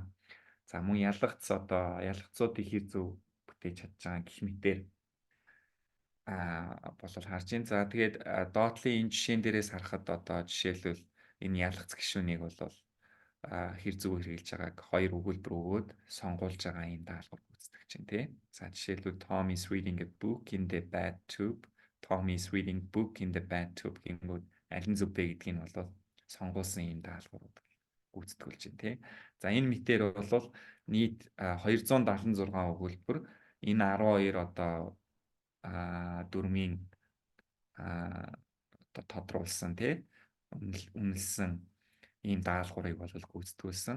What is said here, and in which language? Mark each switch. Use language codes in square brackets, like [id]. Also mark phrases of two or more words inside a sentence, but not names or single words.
[mn] За мөн ялгцуудыг хэр зөв бүтээж чадж байгаа гэх мэтээр болол харж байна. За тэгээд доотлын энэ жишээн дээрээс харахад одоо жишээлбэл энэ ялгац гишүүнийг бол хэр зөв хэрэгжилж байгааг хоёр өгүүлбэр өгөөд сонгуулж байгаа юм даалгавар үздэг чинь тий. [en] За жишээлбэл Tom is reading a book in the bad tube. Tom is reading book in the bad tube [mn] гингүүд аль нь зөв бэ гэдгийг нь бол сонгуулсан юм даалгавар гүйцэтгүүлж байна тий. За энэ мэтээр бол нийт 276 өгүүлбэр энэ 12 одоо дөрмийн одоо тодруулсан тий үнэлсэн ийм даалгаврыг бол гүйцэтгүүлсэн.